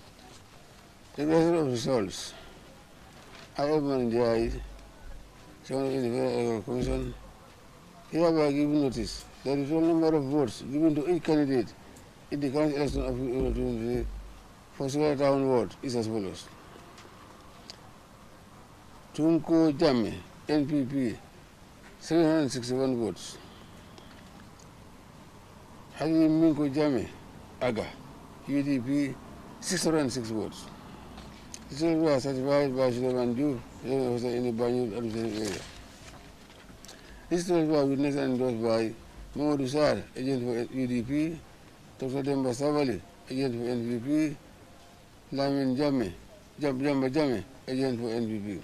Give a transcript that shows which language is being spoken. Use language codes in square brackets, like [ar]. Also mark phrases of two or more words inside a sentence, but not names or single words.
[en] The results. Aliou Momar Njai, Chairman of the Commission, hereby giving notice that the total number of votes given to each candidate in the current election of 2023 for Sugar Town ward is as follows. Tunko Jame, NPP, 761 votes. Halim Minko Jame, Aga, UDP, 606 votes. The results were certified by Suleiman Juve, in the Banjul administrative area. These results were witnessed and endorsed by Mamadou Sar, agent for UDP, Dr. Demba Sabali, agent for NPP, Lamin Jamba Jame, agent for NPP.